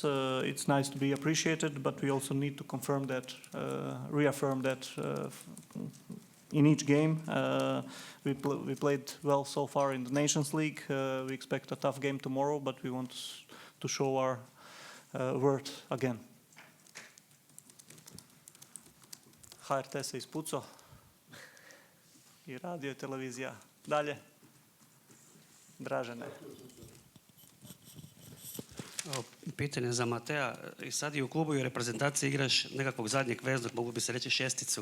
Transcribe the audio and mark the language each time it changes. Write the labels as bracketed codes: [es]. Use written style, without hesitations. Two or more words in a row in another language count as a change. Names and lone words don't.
[en] It's nice to be appreciated, but we also need to confirm that, reaffirm that in each game. We played well so far in the Nations League. We expect a tough game tomorrow, but we want to show our word again. [hr] HRT se ispucao i radio i televizija. Dalje. Dražene. Pitanje za Matea. I sad i u klubu i u reprezentaciji igraš nekakvog zadnjeg veznog, mogu bi se reći šesticu.